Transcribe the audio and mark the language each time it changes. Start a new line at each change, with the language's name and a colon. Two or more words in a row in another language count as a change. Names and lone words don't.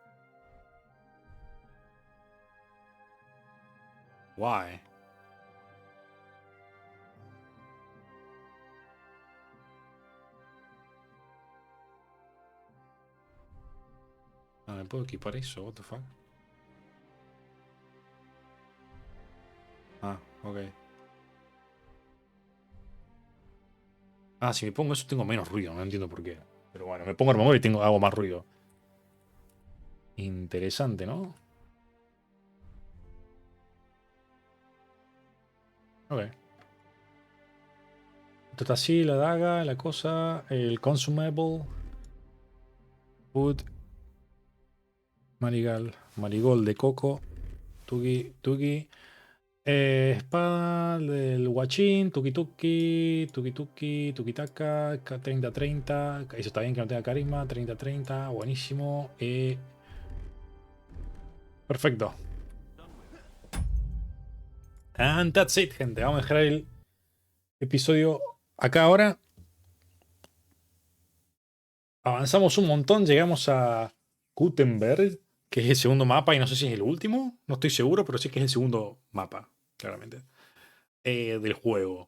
English: Why?
Spanish: Ah, ¿me puedo equipar eso?
English: What the fuck?
Spanish: Ah, ok. Ah, si me pongo eso tengo menos ruido, no entiendo por qué. Pero bueno, me pongo armadura y hago más ruido. Interesante, ¿no? Ok. Esto está así, la daga, la cosa, el consumable. Food. Marigold de coco. Tuki, tuki. Espada del guachín, tuki tuki, tuki tuki, tuki taka, 30-30. Eso está bien que no tenga carisma, 30-30, buenísimo. Perfecto.
English: And that's it,
Spanish: gente. Vamos a dejar el episodio acá ahora. Avanzamos un montón, llegamos a Gutenberg, que es el segundo mapa, y no sé si es el último, no estoy seguro, pero sí que es el segundo mapa, claramente, del juego.